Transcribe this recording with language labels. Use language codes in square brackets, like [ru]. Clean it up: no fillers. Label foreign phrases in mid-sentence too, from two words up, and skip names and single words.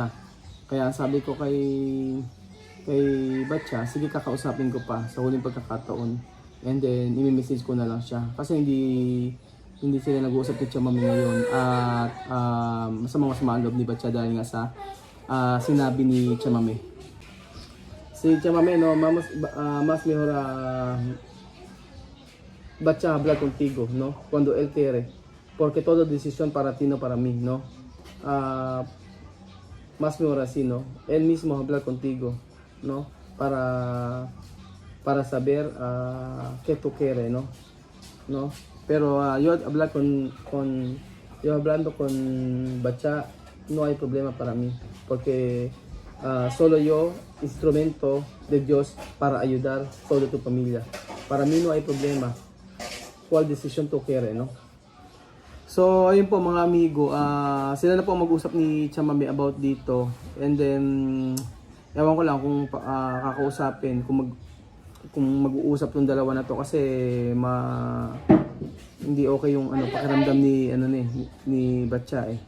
[tl] Kaya sabi ko kay Bacha, sige kakausapin ko pa sa huling pagkakataon. [en] And then, [tl] i-message ko na lang siya. Kasi hindi sila nag-uusap ni Tia Mami ngayon. At masama ang loob ni Batya dahil nga sa sinabi ni Tia Mami. [es] Si Tia Mami, no, mas mejor Batya hablar contigo, no? Cuando él quiere. Porque toda decisión para ti, no para mí, no? Más mejor así, ¿no? Él mismo hablar contigo, ¿no? Para saber qué tú quieres, ¿no? ¿No? Pero yo hablando con Batya, no hay problema para mí, porque solo yo, instrumento de Dios para ayudar toda tu familia. Para mí no hay problema. ¿Cuál decisión tú quieres, no? [tl] So, ayun po mga amigo, sila na po mag-usap ni Tia Mami about dito. [en] And then, [tl] ewan ko lang kung kakausapin, kung mag-uusap tong dalawa na to kasi hindi okay yung pakiramdam ni Batya eh.